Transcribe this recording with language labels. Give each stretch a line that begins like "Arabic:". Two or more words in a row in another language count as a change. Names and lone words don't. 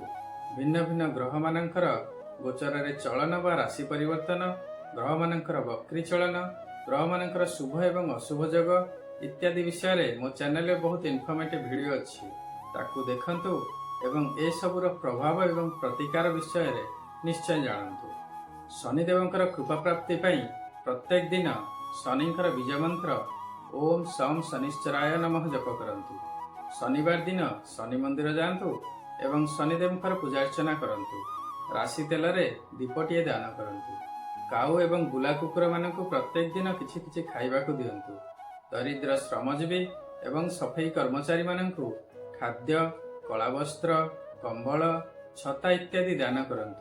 Odia: ଭିନ୍ନ ଭିନ୍ନ ଗ୍ରହ ମାନଙ୍କର ଗୋଚର ରେ ଚଳନ ବା ରାଶି ପରିବର୍ତ୍ତନ, ଗ୍ରହ ମାନଙ୍କର ବକ୍ରୀ ଚଳନ, ଗ୍ରହ ମାନଙ୍କର ଶୁଭ ଏବଂ ଅଶୁଭ ଯୋଗ ଇତ୍ୟାଦି ବିଷୟ ରେ ମୋ ଚ୍ୟାନେଲ ରେ ବହୁତ
English: informative video
Odia: ଅଛି, ତାକୁ ଦେଖନ୍ତୁ ଏବଂ ଏ ସବୁର ପ୍ରଭାବ ଏବଂ ପ୍ରତିକାର ବିଷୟ ରେ ନିଶ୍ଚୟ ଜାଣନ୍ତୁ। ଶନିଦେବଙ୍କର କୃପା ପ୍ରାପ୍ତି ପାଇଁ ପ୍ରତ୍ୟେକ ଦିନ ଶନିଙ୍କର ବୀଜ ମନ୍ତ୍ର
Sanskrit: ओम सम शनिश्चराय नमः
Odia: ଜପ କରନ୍ତୁ। ଶନିବାର ଦିନ ଶନି ମନ୍ଦିର ଯାଆନ୍ତୁ ଏବଂ ଶନିଦେବଙ୍କର ପୂଜାର୍ଚ୍ଚନା କରନ୍ତୁ। ରାଶି ତେଲରେ ଦୀପଟିଏ ଦାନ କରନ୍ତୁ। କାଉ ଏବଂ ବୁଲା କୁକୁରମାନଙ୍କୁ ପ୍ରତ୍ୟେକ ଦିନ କିଛି କିଛି ଖାଇବାକୁ ଦିଅନ୍ତୁ। ଦରିଦ୍ର ଶ୍ରମଜୀବୀ ଏବଂ ସଫେଇ କର୍ମଚାରୀମାନଙ୍କୁ ଖାଦ୍ୟ, କଳା ବସ୍ତ୍ର, କମ୍ବଳ, ଛତା ଇତ୍ୟାଦି ଦାନ କରନ୍ତୁ।